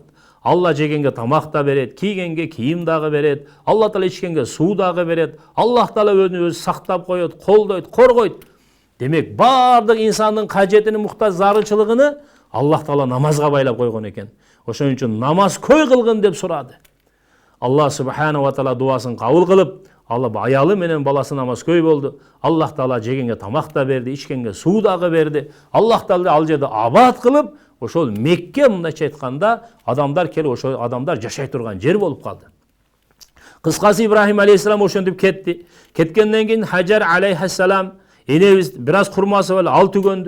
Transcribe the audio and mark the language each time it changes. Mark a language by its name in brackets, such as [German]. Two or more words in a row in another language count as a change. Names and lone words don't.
[Kyrgyz] Алла жегенге тамак да берет, кийгенге кийим дагы берет, Алла Таала ичкенге суу дагы берет, Аллах Таала өзүн сактап коет, колдойт, коргойт. Демек, бардык инсандын кажетини, муктаж зарылчылыгыны Аллах Таала намазга байлап койгон экен. Ошон үчүн намаз көй кылгын деп сурады. Аллах [Arabic] سبحانه وتعالى [Kyrgyz] дуасын кабыл кылып, Алла аялы менен баласы намаз көй болду. Аллах Таала жегенге тамак да берди, ичкенге суу дагы берди. Аллах Таала ал жерде абад кылып, ошол Мекке мындайча айтканда адамдар келип, ошол адамдар жашай турган жер болуп калды. Кыскасы Ибрахим алейхиссалам ошентип кетти. Кеткенден кийин Хаджар алейхиссалам энебиз бир аз курмасы бар, ал түгөндү.